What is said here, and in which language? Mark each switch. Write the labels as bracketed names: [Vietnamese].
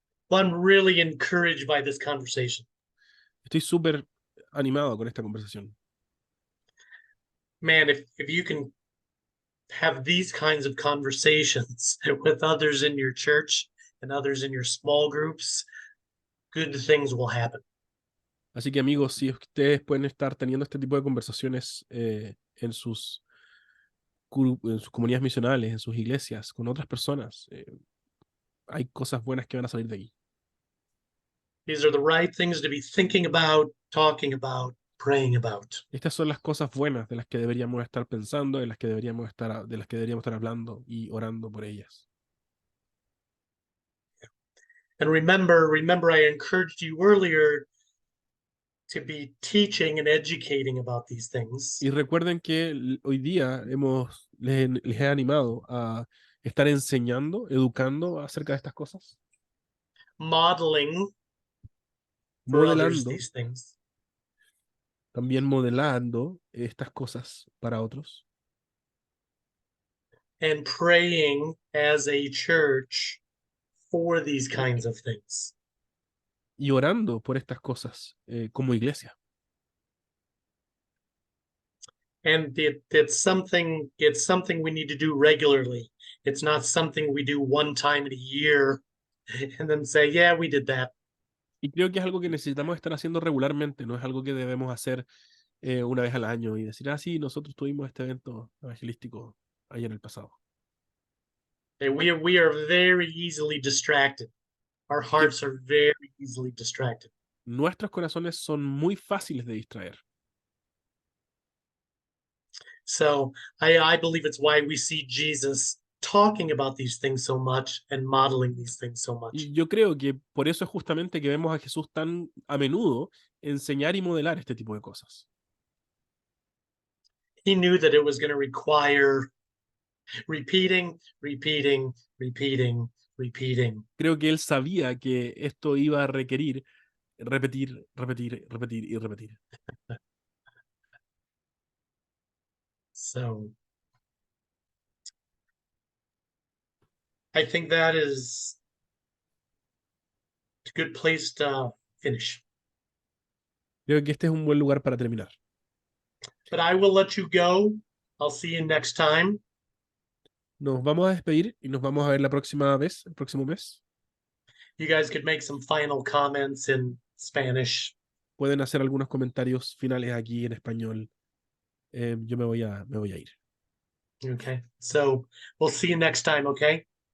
[English] Well, I'm really encouraged by this conversation. [Spanish] Estoy súper animado con esta conversación. [English] Man, if you can have these kinds of conversations with others in your church and others in your small groups, good things will happen. [Spanish] Así que amigos, si ustedes pueden estar teniendo este tipo de conversaciones en sus comunidades misionales, en sus iglesias, con otras personas, hay cosas buenas que van a salir de ahí. [English] These are the right things to be thinking about, talking about, praying about. [Spanish] Estas son las cosas buenas de las que deberíamos estar pensando, de las que deberíamos estar hablando y orando por ellas. [English] And remember, I encouraged you earlier to be teaching and educating about these things. [Spanish] Y recuerden que hoy día les he animado a estar enseñando, educando acerca de estas cosas, [English] Modeling for others [Spanish] modelando, [English] these things. [Spanish] también modelando estas cosas para otros. [English] And praying as a church for these kinds of things. [Spanish] Y orando por estas cosas como iglesia. [English] And it's something we need to do regularly. It's not something we do one time in a year and then say, yeah, we did that. [Spanish] Y creo que es algo que necesitamos estar haciendo regularmente, no es algo que debemos hacer una vez al año y decir, ah, sí, nosotros tuvimos este evento evangelístico ahí en el pasado. [English] We are very easily distracted. Our hearts are very easily distracted. [Spanish] Nuestros corazones son muy fáciles de distraer. [English] So I believe it's why we see Jesus talking about these things so much and modeling these things so much. [Spanish] Y yo creo que por eso es justamente que vemos a Jesús tan a menudo enseñar y modelar este tipo de cosas. [English] He knew that it was going to require repeating, repeating, repeating, repeating. [Spanish] Creo que él sabía que esto iba a requerir repetir, repetir, repetir y repetir. [English] So I think that is a good place to finish. [Spanish] Creo que este es un buen lugar para terminar. [English] But I will let you go. I'll see you next time. [Spanish] Nos vamos a despedir y nos vamos a ver la próxima vez, el próximo mes. [English] You guys could make some final comments in Spanish. [Spanish] Pueden hacer algunos comentarios finales aquí en español. Yo me voy a ir. [English] Okay. So we'll see you next time, okay?